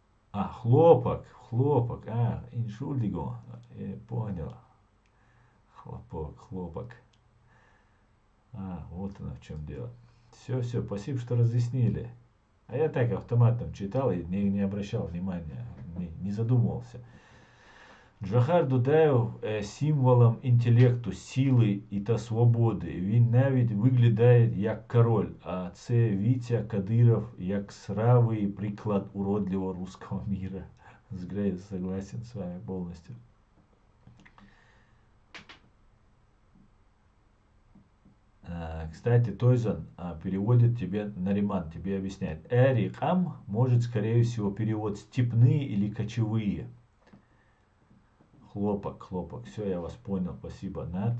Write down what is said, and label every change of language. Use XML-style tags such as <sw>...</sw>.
<ru>А, хлопок, иншульдиго, понял. Хлопок. Вот оно в чем дело. Все, спасибо, что разъяснили. А я так автоматом читал и не обращал внимания, не задумывался.</ru> <uk>Джохар Дудаев символом інтелекту, сили та свободи. Він навіть виглядає як король, а це Вітя Кадиров як сравий приклад</uk> <ru>уродливого русского мира. Согласен с вами полностью. Кстати, Тойзан переводит тебе, Нариман тебе объясняет. Эри-кам может, скорее всего, перевод степные или кочевые. Хлопок. Все, я вас понял. Спасибо, Над.</ru>